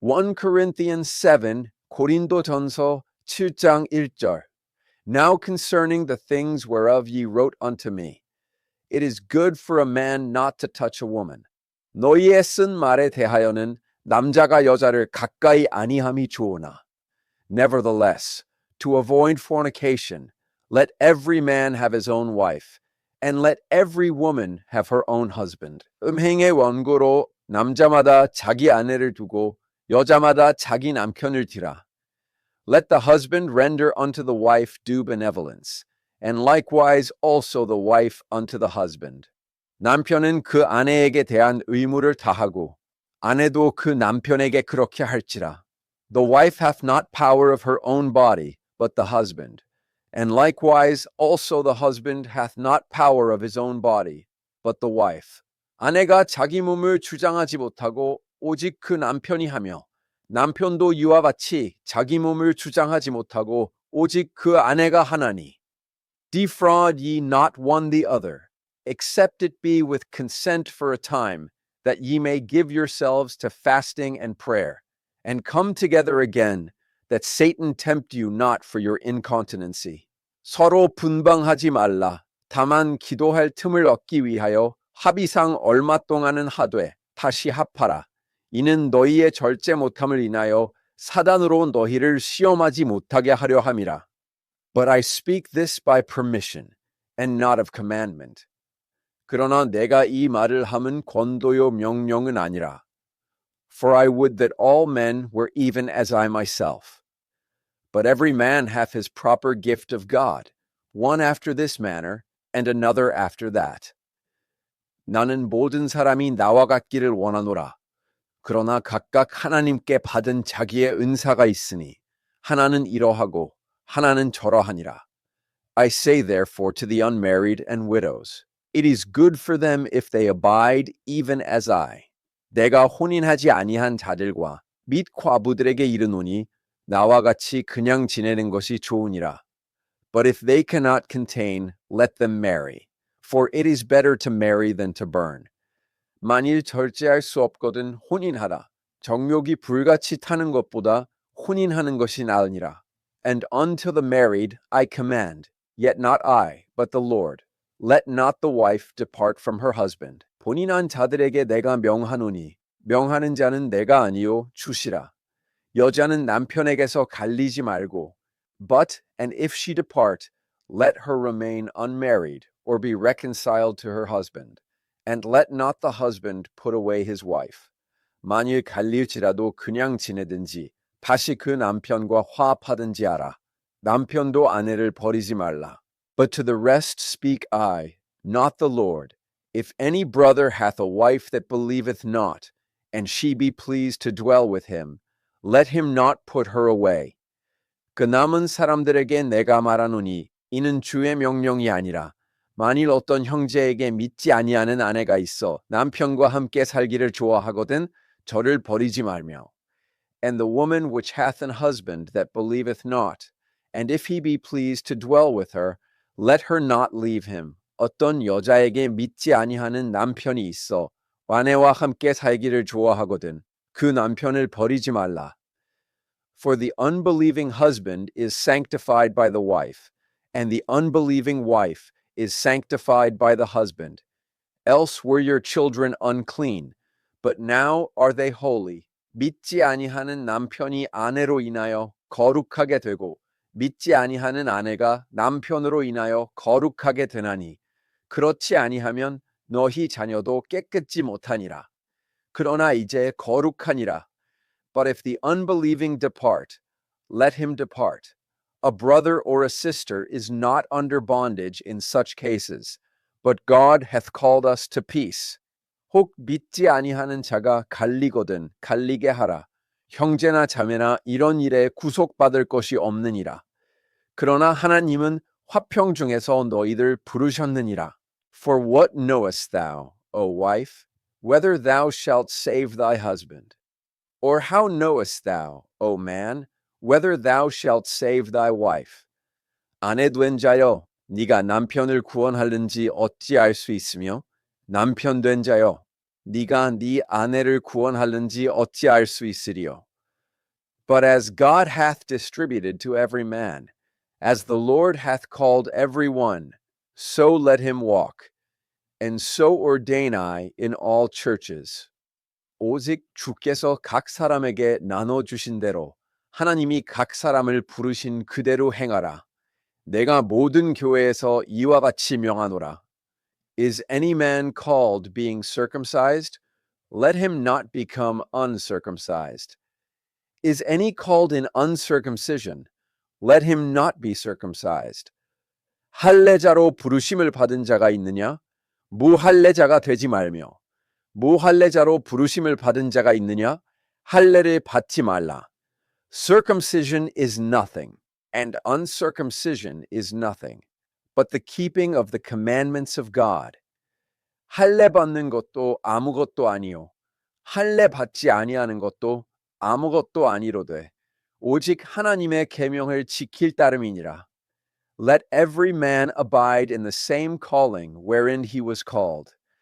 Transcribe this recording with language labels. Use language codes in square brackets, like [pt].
[en] 1 Corinthians 7, [ko] 고린도전서 7장 1절. [en] Now concerning the things whereof ye wrote unto me, it is good for a man not to touch a woman. [ko] 너희의 쓴 말에 대하여는 남자가 여자를 가까이 아니함이 좋으나. [en] Nevertheless, to avoid fornication, let every man have his own wife, and let every woman have her own husband. [ko] 음행의 원고로 남자마다 자기 아내를 두고 여자마다 자기 남편을 뒤라. [en] Let the husband render unto the wife due benevolence, and likewise also the wife unto the husband. [ko] 남편은 그 아내에게 대한 의무를 다하고 아내도 그 남편에게 그렇게 할지라. [en] The wife hath not power of her own body, but the husband. And likewise also the husband hath not power of his own body, but the wife. [ko] 아내가 자기 몸을 주장하지 못하고 오직 그 남편이 하며 남편도 이와 같이 자기 몸을 주장하지 못하고 오직 그 아내가 하나니. [en] Defraud ye not one the other, except it be with consent for a time, that ye may give yourselves to fasting and prayer, and come together again, that Satan tempt you not for your incontinency. [ko] 서로 분방하지 말라. 다만 기도할 틈을 얻기 위하여 합의상 얼마 동안은 하되 다시 합하라. 이는 너희의 절제 못함을 인하여 사단으로 너희를 시험하지 못하게 하려 함이라. [en] But I speak this by permission, and not of commandment. [ko] 그러나 내가 이 말을 함은 권도요 명령은 아니라. [en] For I would that all men were even as I myself. But every man hath his proper gift of God, one after this manner, and another after that. [ko] 나는 모든 사람이 나와 같기를 원하노라. 그러나 각각 하나님께 받은 자기의 은사가 있으니 하나는 이러하고 하나는 저러하니라. [en] I say therefore to the unmarried and widows, it is good for them if they abide even as I. [ko] 내가 혼인하지 아니한 자들과 및 과부들에게 이르노니 나와 같이 그냥 지내는 것이 좋으니라. [en] But if they cannot contain, let them marry, for it is better to marry than to burn. [ko] 만일 절제할 수 없거든 혼인하라. 정욕이 불같이 타는 것보다 혼인하는 것이 나으니라. [en] And unto the married I command, yet not I, but the Lord. Let not the wife depart from her husband. [ko] 본인한 자들에게 내가 명하노니 명하는 자는 내가 아니요 주시라. 여자는 남편에게서 갈리지 말고, [en] but, and if she depart, let her remain unmarried, or be reconciled to her husband. And let not the husband put away his wife. [ko] 만일 갈릴지라도 그냥 지내든지 다시 그 남편과 화합하든지 하라. 남편도 아내를 버리지 말라. [en] But to the rest speak I, not the Lord. If any brother hath a wife that believeth not, and she be pleased to dwell with him, let him not put her away. [ko] 그 남은 사람들에게 내가 말하노니 이는 주의 명령이 아니라 만일 어떤 형제에게 믿지 아니하는 아내가 있어 남편과 함께 살기를 좋아하거든 저를 버리지 말며. [en] And the woman which hath an husband that believeth not, and if he be pleased to dwell with her, let her not leave him. [ko] 어떤 여자에게 믿지 아니하는 남편이 있어 아내와 함께 살기를 좋아하거든 그 남편을 버리지 말라. [en] For the unbelieving husband is sanctified by the wife, and the unbelieving wife is sanctified by the husband. Else were your children unclean, but now are they holy. [ko] 믿지 아니하는 남편이 아내로 인하여 거룩하게 되고 믿지 아니하는 아내가 남편으로 인하여 거룩하게 되나니 그렇지 아니하면 너희 자녀도 깨끗지 못하니라. 그러나 이제 거룩하니라. [en] But if the unbelieving depart, let him depart. A brother or a sister is not under bondage in such cases, but God hath called us to peace. [ko] 혹 믿지 아니하는 자가 갈리거든 갈리게 하라. 형제나 자매나 이런 일에 구속받을 것이 없느니라. 그러나 하나님은 화평 중에서 너희들 부르셨느니라. [en] For what knowest thou, O wife, whether thou shalt save thy husband? Or how knowest thou, O man, whether thou shalt save thy wife? [ko] 아내 된 자여, 네가 남편을 구원하는지 어찌 알 수 있으며 남편 된 자여, 네가 네 아내를 구원하는지 어찌 알 수 있으리요? [en] But as God hath distributed to every man, as the Lord hath called every one, so let him walk. And so ordain I in all churches. [ko] 오직 주께서 각 사람에게 나눠주신 대로 하나님이 각 사람을 부르신 그대로 행하라. 내가 모든 교회에서 이와 같이 명하노라. [en] Is any man called being circumcised? Let him not become uncircumcised. Is any called in uncircumcision? Let him not be circumcised. [ko] 할례자로 부르심을 받은 자가 있느냐? 무할례자가 되지 말며. 무할례자로 부르심을 받은 자가 있느냐? 할례를 받지 말라. [en] Circumcision is nothing, and uncircumcision is nothing, but the keeping of the commandments of God. [ko] 할례 받는 것도 아무것도 아니요. 할례 받지 아니하는 것도 아무것도 아니로되 오직 하나님의 계명을 지킬 따름이니라. [en] Let every man abide in the same calling wherein he was called.